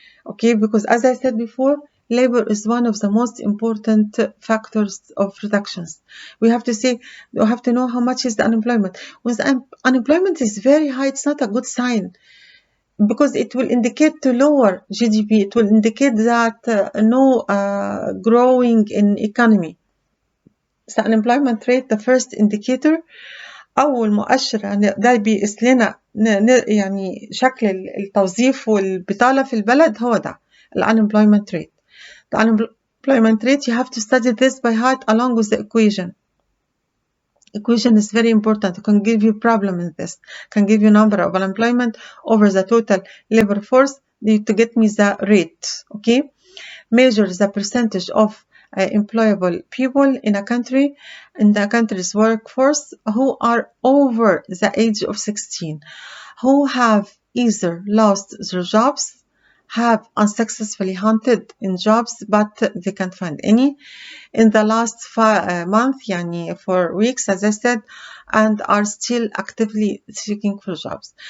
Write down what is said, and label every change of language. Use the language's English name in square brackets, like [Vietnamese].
[English] Okay, because as I said before, labor is one of the most important factors of reductions. We have to know how much is the unemployment. When the unemployment is very high, it's not a good sign, because it will indicate to lower GDP. It will indicate that no growing in economy. So unemployment rate, the first indicator، [Arabic] أول مؤشر ده بيقيس لنا يعني شكل التوظيف والبطالة في البلد، هو ده unemployment rate. [English] The unemployment rate, you have to study this by heart along with the equation. Equation is very important. It can give you problem in this. Can give you number of unemployment over the total labor force to get me the rate. Okay, measure the percentage of employable people in a country, in the country's workforce, who are over the age of 16, who have either lost their jobs, have unsuccessfully hunted in jobs but they can't find any in the last month, يعني for weeks, as I said, and are still actively seeking for jobs.